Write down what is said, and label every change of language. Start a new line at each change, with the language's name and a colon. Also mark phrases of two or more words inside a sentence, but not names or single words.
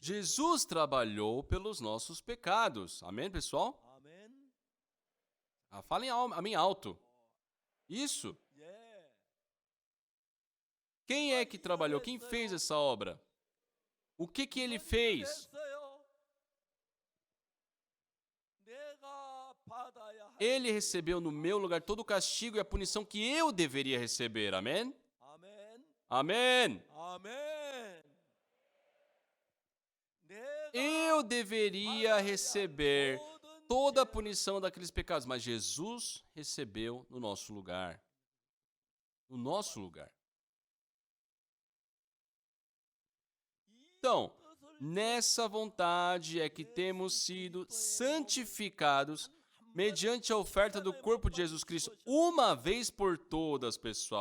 Portuguese: Jesus trabalhou pelos nossos pecados. Amém, pessoal?
Korean: 아멘.
Portuguese: Falem amém alto. Isso.
Korean: 예.
Portuguese: Quem é que trabalhou? Quem fez essa obra? O que ele fez?
Korean: 했어요. 내가 받아야 할
Portuguese: Ele recebeu no meu lugar todo o castigo e a punição que eu deveria receber. Amém?
Korean: 아멘.
Portuguese: Amém.
Korean: 아멘. 내가
Portuguese: Eu deveria receber toda a punição daqueles pecados, mas Jesus recebeu no nosso lugar. No nosso lugar. Então, nessa vontade é que temos sido santificados mediante a oferta do corpo de Jesus Cristo uma vez por todas, pessoal.